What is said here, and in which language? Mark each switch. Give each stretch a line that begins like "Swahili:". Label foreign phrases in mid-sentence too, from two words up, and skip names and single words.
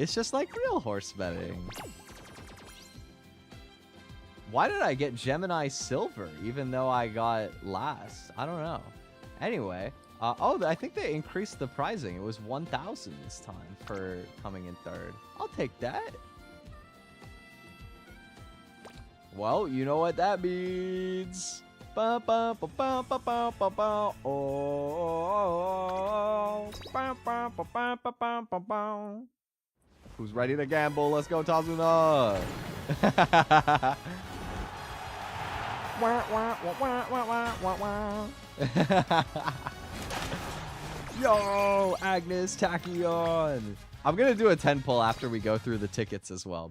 English: It's just like real horse betting. Why did I get Gemini Silver, even though I got last? I don't know. Anyway, oh, I think they increased the pricing. It was 1,000 this time for coming in third. I'll take that. Well, you know what that means. Ba, ba, ba, ba, ba, ba, ba, ba. Oh, ba, ba, ba, ba, ba, ba, ba, ba. Who's ready to gamble? Let's go, Tazuna. Yo, Agnes Tachyon. I'm gonna do a 10 pull after we go through the tickets as well.